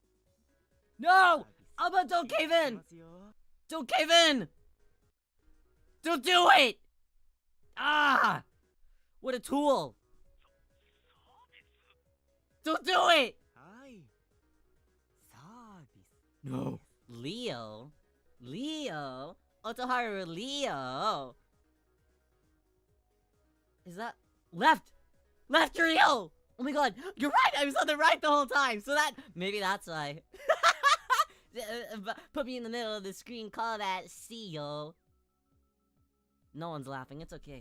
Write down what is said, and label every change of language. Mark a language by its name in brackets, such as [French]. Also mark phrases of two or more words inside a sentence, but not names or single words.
[English] No! Aoba, don't cave in! Don't cave in! Don't do it! Ah! What a tool! Don't do it! No. Leo? Leo? Otoharu Riyo? Is that... Left! Left, Rio! Oh my god, you're right! I was on the right the whole time! So that... Maybe that's why. Put me in the middle of the screen, call that C, yo. No one's laughing, it's okay.